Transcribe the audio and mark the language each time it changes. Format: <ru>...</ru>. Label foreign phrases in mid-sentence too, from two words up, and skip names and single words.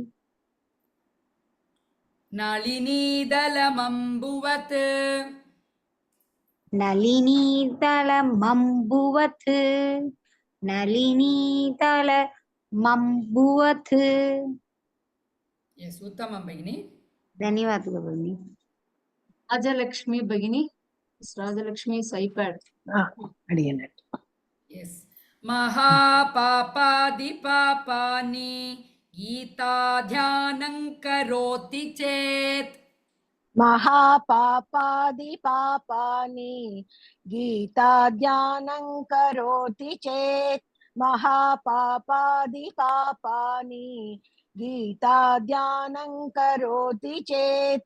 <sa>नलिनीदलमम्बुवत् नलिनीदलमम्बुवत् नलिनीदलमम्बुवत्. yes उत्तमम् भगिनि. धन्यवादः भगिनी. ராஜலக்ஷ்மி பகினி. ராஜலக்ஷ்மி ஐபேட். अडियनेट.</sa> <en>yes.</en> <sa>महापापादि पापानि गीताध्यानं करोति चेत् महापापादि पापानि गीताध्यानं करोति चेत् महापापादि पापानि गीताध्यानं करोति चेत्</sa>